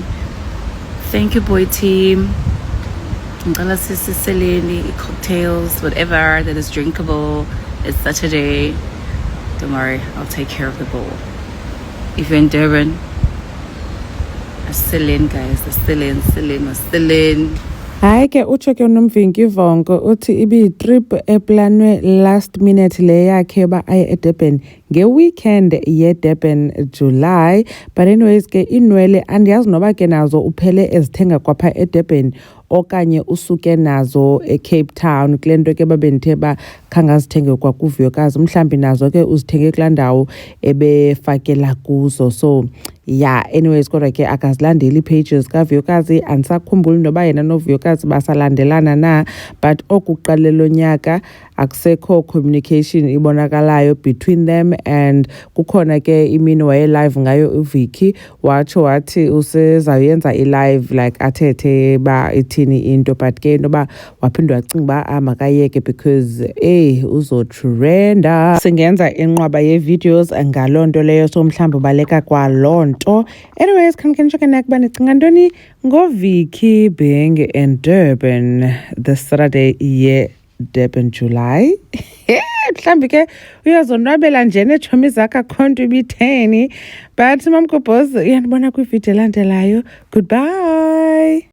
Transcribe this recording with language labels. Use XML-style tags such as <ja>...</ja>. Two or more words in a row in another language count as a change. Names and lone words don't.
<en>Thank you, boy team. Cocktails, whatever that is drinkable. It's Saturday. Don't worry, I'll take care of the bowl. If you're in Durban, I'm still in, guys. I'm still in.</en> <xh>Hayi ke utsho ke uNomvinki Vongo uthi ibi-trip eplanwe</xh> <en>last minute</en> <xh>le yakhe ba aye eDurban nge-weekend yeDurban July.</xh> <en>But anyways</en> <xh>ke inwele andiyazi noba ke nazo uphele ezithenga kwapha eDurban okanye usuke nazo eCape Town kule nto ke babendithe ba khangazithenge kwakuVuyokazi, mhlawumbi nazo ke uzithenge kulaa ndawo ebefakela kuzo.</xh> <en>So yeah,</en> <xh>anyways kodwa ke akazilandeli pages kaVuyokazi. Andisakhumbuli noba yena noVuyokazi basalandelana na, but okuqalelo nyaka akusekho communication ibonakalayo between them. And kukhona ke imini waye live ngayo uVicky watsho wathi usezawuyenza i-live like athethe ba ithini into, but ke noba waphinde wacinga uba makayeke because uzotrenda. Singenza inqwaba ye-videos ngaloo nto leyo, so mhlawumbi ubaleka kwaloo nto. Anyways, khanike nakuba nicinga ntoni ngoVicky</xh> <en>being in Durban this Saturday Durban July.</en> <xh>Mhlawumbi ke uyazonwabela nje neetshomi zakhe akho nto ibitheni. But mamgobhozi uyandibona kwividiyo elandelayo.</xh> <en>Goodbye.</en>